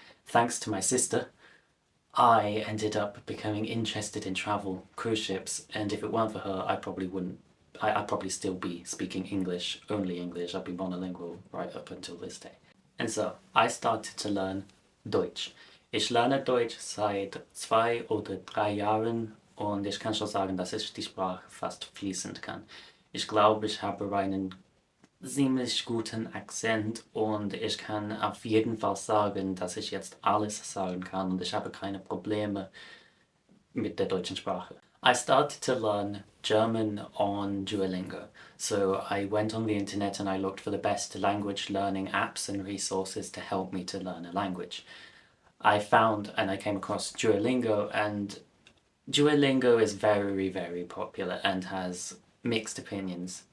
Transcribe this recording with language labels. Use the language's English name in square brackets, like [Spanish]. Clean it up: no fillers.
[English] Thanks to my sister, I ended up becoming interested in travel, cruise ships, and if it weren't for her, I probably wouldn't. I'd probably still be speaking English, only English. I'd be monolingual right up until this day. And so, I started to learn Deutsch. [German] Ich lerne Deutsch seit 2 oder 3 Jahren und ich kann schon sagen, dass ich die Sprache fast fließend kann. Ich glaube, ich habe einen ziemlich guten Akzent und ich kann auf jeden Fall sagen, dass ich jetzt alles sagen kann und ich habe keine Probleme mit der deutschen Sprache. [English] I started to learn German on Duolingo. So I went on the internet and I looked for the best language learning apps and resources to help me to learn a language. I found and I came across Duolingo, and Duolingo is very, very popular and has mixed opinions.